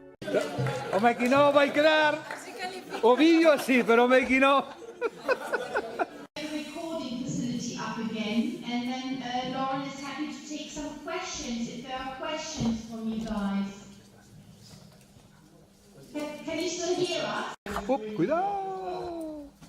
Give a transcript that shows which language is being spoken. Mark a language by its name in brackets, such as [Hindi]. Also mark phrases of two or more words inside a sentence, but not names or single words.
[Galician] O [English] making of [Galician] vai quedar o vídeo así, pero o [English] making of. Recording facility up again, and then Lauren is happy to take some questions if there are questions from you guys. Can you still hear us? [Galician] Cuidado.